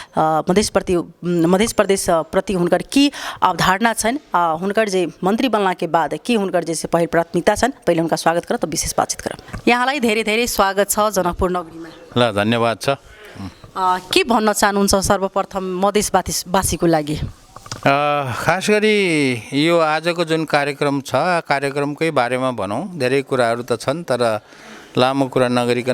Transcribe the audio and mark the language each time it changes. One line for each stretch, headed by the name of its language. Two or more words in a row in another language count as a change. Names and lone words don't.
Maithili: मध्य प्रदेश प्रति हुनकर की अवधारणा छनि हुनकर जे मंत्री बनला के बाद की हुनकर जे पहिल प्राथमिकता छनि पहिले हुनका स्वागत करब तऽ विशेष बातचीत करब
Nepali: यहाँलाई धेरै धेरै स्वागत छ जनकपुर नगरीमा ल धन्यवाद छ के भन्न चाहनुहुन्छ सर्वप्रथम मधेसवासीको लागि खास गरी यो आजको जुन कार्यक्रम छ कार्यक्रमकै बारेमा भनौँ धेरै कुराहरू त छन् तर लामो कुरा नगरिकन